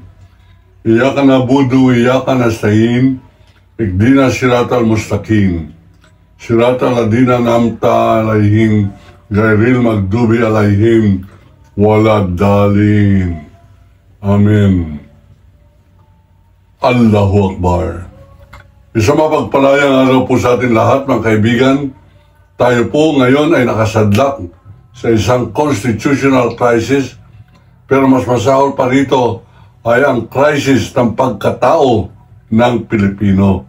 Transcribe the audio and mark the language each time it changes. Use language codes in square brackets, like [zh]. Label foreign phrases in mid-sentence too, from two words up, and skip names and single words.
[ar] إياك نعبد وإياك نستعين. اهدنا الصراط المستقيم صراط الذين أنعمت عليهم غير المغضوب عليهم ولا الضالين. آمين الله أكبر. [tl] Isang mapagpalayang araw po sa atin lahat, mga kaibigan. Tayo po ngayon ay nakasadlak sa isang [en] constitutional crisis, [tl] pero mas masahol pa rito ay ang crisis ng pagkatao ng Pilipino.